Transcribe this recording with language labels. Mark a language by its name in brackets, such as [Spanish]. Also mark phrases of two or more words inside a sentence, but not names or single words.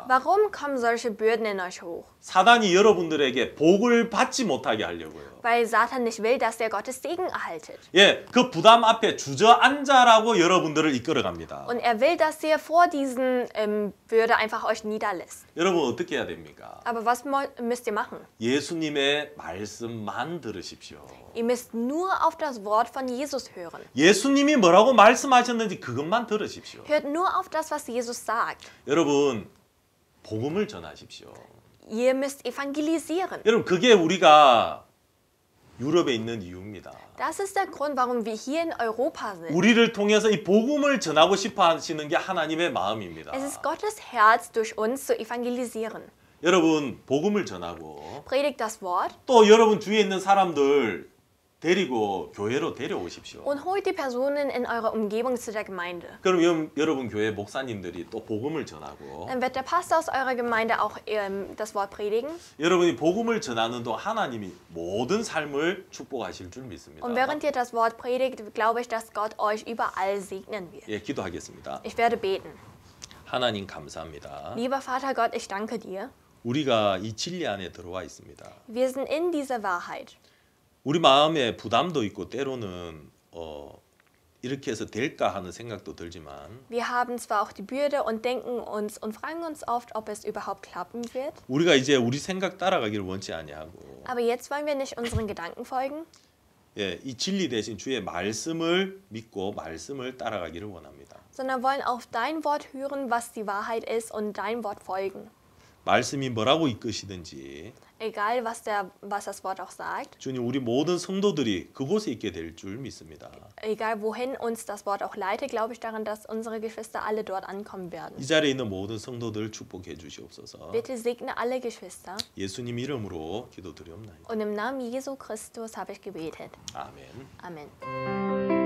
[German] Warum kommen solche Bürden in euch hoch? [Korean] 사단이 여러분들에게 복을 받지 못하게 하려고요. [German] Weil Satan nicht will, dass ihr Gottes Segen erhaltet. [Korean] 예, 그 부담 앞에 주저앉아라고 여러분들을 이끌어갑니다. [German] Und er will, dass ihr vor diesen Bürde einfach euch niederlässt. [Korean] 여러분 어떻게 해야 됩니까? [German] Aber was müsst ihr machen? [Korean] 예수님의 말씀만 들으십시오. [German] Ihr müsst nur auf das Wort von Jesus hören. [Korean] 예수님이 뭐라고 말씀하셨는지 그것만 들으십시오. [German] Hört nur auf das, was Jesus sagt. [Korean] 여러분 복음을 전하십시오. [German] Ihr müsst evangelisieren. [Korean] 여러분 그게 우리가 유럽에 있는 이유입니다. [German] Das ist der Grund, warum wir hier in Europa sind. [Korean] 우리를 통해서 이 복음을 전하고 싶어 하시는 게 하나님의 마음입니다. [German] Es ist Gottes Herz, durch uns zu evangelisieren. [Korean] 여러분 복음을 전하고 [German] Predigt das Wort [Korean] 또 여러분 주위에 있는 사람들 데리고 교회로 데려오십시오. [German] und holt die Personen in eurer Umgebung zu der Gemeinde. [Korean] 그럼 여러분 교회 목사님들이 또 복음을 전하고 [German] Dann wird der Pastor aus eurer Gemeinde auch das Wort predigen. [Korean] 여러분이 복음을 전하는 동안 하나님이 모든 삶을 축복하실 줄 믿습니다. [German] Und während ihr das Wort predigt, glaube ich, dass Gott euch überall segnen wird. [Korean] 예, 기도하겠습니다. [German] Ich werde beten. [Korean] 하나님 감사합니다. [German] Lieber Vater Gott, ich danke dir. [Korean] 우리가 이 진리 안에 들어와 있습니다. [German] Wir sind in dieser Wahrheit. [Korean] 우리 마음에 부담도 있고 때로는 이렇게 해서 될까 하는 생각도 들지만 [German] Wir haben zwar auch die Bürde und denken uns und fragen uns oft, ob es überhaupt klappen wird. [Korean] 우리가 이제 우리 생각 따라가기를 원치 아니하고 [German] Aber jetzt wollen wir nicht unseren Gedanken folgen, [Korean] 예, 이 진리 대신 주의 말씀을 믿고 말씀을 따라가기를 원합니다. [German] sondern wollen auf dein Wort hören, was die Wahrheit ist und dein Wort folgen. [Korean] 말씀이 뭐라고 이끄시든지 [German] Egal, was das Wort auch sagt, [Korean] 주님 우리 모든 성도들이 그곳에 있게 될 줄 믿습니다. [German] egal wohin uns das Wort auch leitet, glaube ich daran, dass unsere Geschwister alle dort ankommen werden. [Korean] 이 자리에 있는 모든 성도들 축복해 주시옵소서. [German] Bitte segne alle Geschwister. [Korean] 예수님 이름으로 기도드리옵나이다. [German] Und im Namen Jesu Christus habe ich gebetet. [Korean] 아멘. [German] Amen.